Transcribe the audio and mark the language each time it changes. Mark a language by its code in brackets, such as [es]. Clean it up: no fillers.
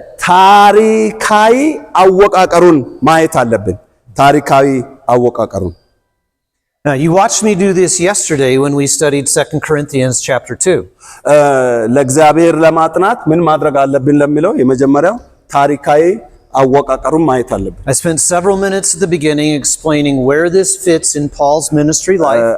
[am] ታሪካዊ አወቃቀሩን ማየት አለብን። ታሪካዊ አወቃቀሩን [en] You watched me do this yesterday when we studied 2 Corinthians chapter 2. [am] ለእግዚአብሔር ለማጥናት ምን ማድረግ አለብን ለሚለው የመጀመሪያው ታሪካዊ አወቃቀሩን ማየት አለብን። [en] I spent several minutes at the beginning explaining where this fits in Paul's ministry life.